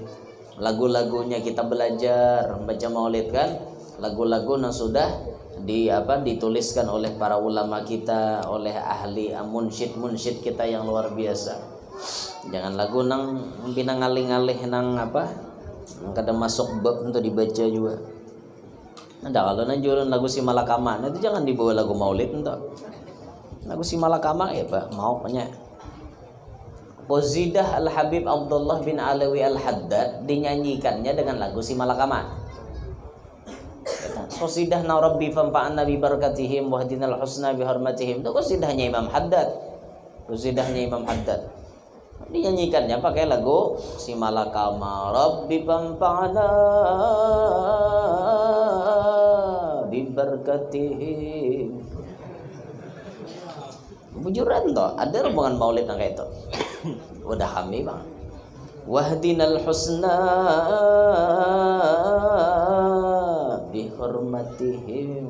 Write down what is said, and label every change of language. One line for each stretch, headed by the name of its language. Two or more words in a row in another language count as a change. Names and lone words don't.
Banjar: Lagu-lagunya kita belajar baca maulid kan. Lagu-lagu yang sudah dituliskan oleh para ulama kita, oleh ahli munsyid kita yang luar biasa. Jangan lagu nang ngalih-ngalih nang apa? Kada masuk bab untuk dibaca juga. Ada kalau jualan lagu si Malakama, itu jangan dibawa lagu maulid untuk. Lagu si Malakama ya Pak, mau punya. Qazidah Al-Habib Abdullah bin Alawi Al-Haddad dinyanyikannya dengan lagu si Malakama. Qasidah na
Arabic: ربي فانفعنا ببركتهم واهدنا الحسنى بحرمتهم.
Banjar: Itu qasidahnya Imam Haddad. Qasidahnya Imam Haddad. Dinyanyikannya pakai lagu si Malakama,
Arabic: ربي فانفعنا ببركتهم.
Banjar: Bujuran toh, ada rombongan maulid yang kayak itu. Udah kami bang.
Arabic: واهدنا الحسنى بحرمتهم.